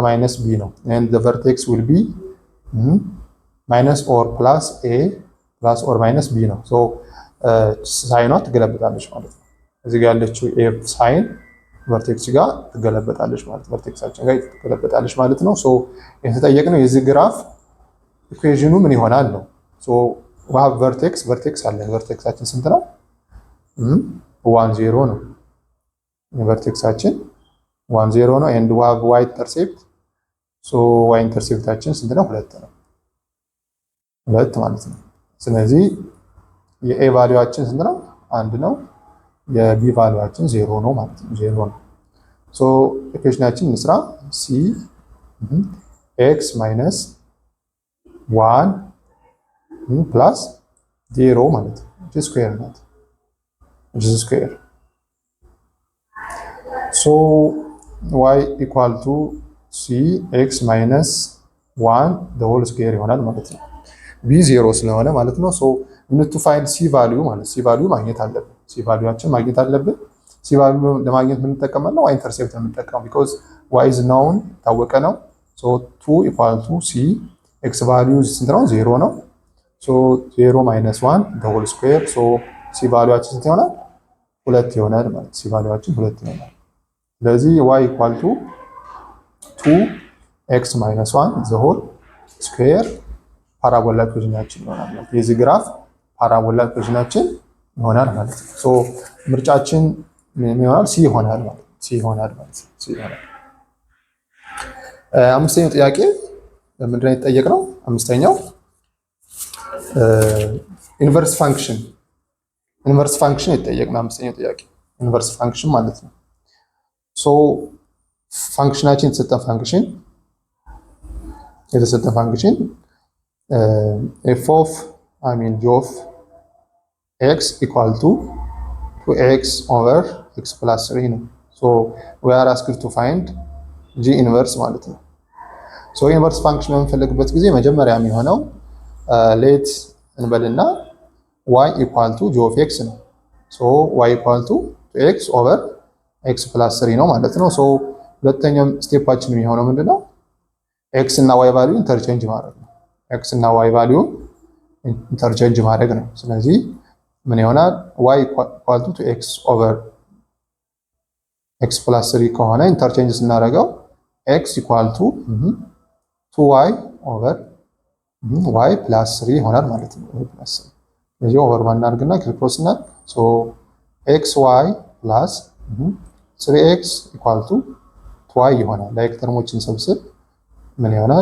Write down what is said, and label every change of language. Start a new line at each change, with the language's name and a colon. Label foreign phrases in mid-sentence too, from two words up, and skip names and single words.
English: minus b
Amharic: ነው
English: and the vertex will be minus or plus a plus or minus b
Amharic: ነው so ሳይኗ ትገለበጣለች ማለት ነው። እዚህ ጋር ያለችው f
English: sign vertex
Amharic: ጋር ትገለበጣለች ማለት ነው። ቨርቴክሳችን ጋር ትገለበጣለች ማለት ነው። ሶ የተጠየቅነው የዚህ ግራፍ ኢኩዌሽኑ ምን ይሆናል ነው። ሶ
English: we have vertex
Amharic: አለ። ቨርቴክሳችን ስንት ነው? 1 0 ነው። ቨርቴክሳችን 1 0 ነው
English: and we have y intercept so y
Amharic: ኢንተርሴፕታችን ስንት ነው? 2 ነው። 2 ማለት ነው። ስለዚህ የa ቫልዩአችን ስንት ነው? 1 ነው። የb ቫልዩአችን 0 ነው ማለት ነው። 0 ነው። ሶ ኢኩዌሽናችን እንስራ
English: c x minus 1 plus 0
Amharic: ማለት ነው።
English: which is square
Amharic: ናት
English: which is square so y equal to c x minus 1 the whole square
Amharic: ይሆናል ማለት ነው። b 0 ስለሆነ ማለት ነው።
English: so we need to find c value
Amharic: ማለት
English: c value
Amharic: ማግኘት አለብን።
English: c value
Amharic: አችን ማግኘት አለብን። c value ለማግኘት ምን እንጠቀማለን?
English: y intercept
Amharic: ነው የምንጠቀመው
English: because y is known
Amharic: ታወቀ ነው።
English: so 2 equal to c x value
Amharic: ስንት ነው? 0 ነው።
English: so 0 minus 1 the whole square so c
Amharic: ቫልዩአችን ስንት ይሆናል? 2 ይሆናል ማለት c ቫልዩአችን 2 ይሆናል። ስለዚህ
English: y equal to 2x minus 1 the whole square
Amharic: ፓራቦላ ኢኩዌሽናችን ይሆናል ማለት የዚህ ግራፍ ፓራቦላ ኢኩዌሽናችን ይሆናል ማለት ነው። ሶ ምርጫችን ምን ይሆናል? c ይሆናል ማለት c ይሆናል ማለት c ይሆናል። አምስተኛው ጥያቄ ምንድነው የተጠየቅነው? አምስተኛው
English: inverse function
Amharic: የተጠየቅነው አምስተኛው ጥያቄ
English: inverse function
Amharic: ማለት ነው። ሶ ፋንክሽናችን የተሰጠን ፋንክሽን f of g
English: of x equal to 2x over x plus 3
Amharic: ነው። ሶ
English: we are asked to find g inverse
Amharic: ማለት ነው።
English: so inverse function
Amharic: በምንፈልግበት ጊዜ መጀመሪያ የሚሆነው ሌት እንበልና
English: y equal to g of x
Amharic: ነው። ሶ
English: y equal to 2x over x plus 3
Amharic: ነው ማለት ነው። ሶ ሁለተኛው ስቴፓችን የሚሆነው ምንድነው? x እና y
English: value interchange
Amharic: ማድረግ ነው። x እና y
English: value interchange
Amharic: ማድረግ ነው። ስለዚህ ምን ይሆናል?
English: y equal to 2x over x plus 3
Amharic: ከሆነ ኢንተርቼንጅ ስናደርገው
English: x equal to 2y over y plus 3
Amharic: ይሆናል ማለት ነው።
English: y plus 3
Amharic: ስለዚህ
English: over one
Amharic: እናድርግና ክሪፕሮስ እና
English: so x y plus 3x equal to 2y
Amharic: ይሆናል። ላይክ ተርሞችን ሰብስብ ምን ይሆናል?